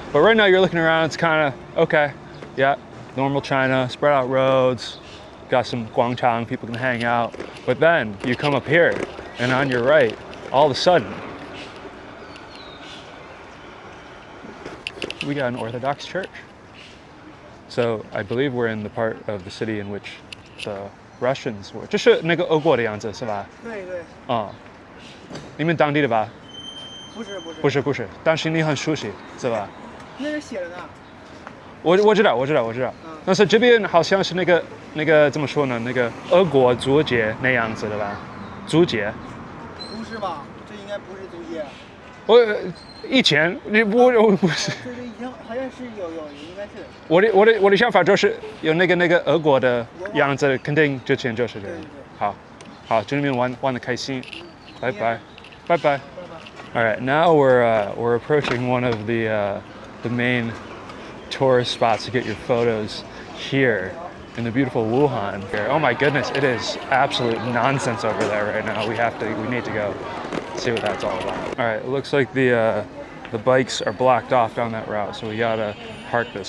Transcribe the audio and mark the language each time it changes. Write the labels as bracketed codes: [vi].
[en] But right now you're looking around, it's kind of, okay, yeah, normal China, spread out roads, got some guangchang, people can hang out. But then you come up here, and on your right, all of a sudden, we got an Orthodox church. So I believe we're in the part of the city in which the Russians were. [zh] 这是那个俄国的样子是吧？对对，你们当地的吧？不是，但是你很熟悉是吧？那是写着呢。我知道。但是这边好像是那个怎么说呢？那个俄国足节那样子的吧？足节？不是吧？这应该不是足节。以前我不是。这以前好像是有，应该是。我的想法就是有那个俄国的样子，肯定之前就是这样。好，祝你们玩得开心，拜拜。 [en] All right, now we're approaching one of the main tourist spots to get your photos here in the beautiful Wuhan. Oh my goodness, it is absolute nonsense over there right now. We need to go see what that's all about. All right, it looks like the bikes are blocked off down that route, so we gotta park this.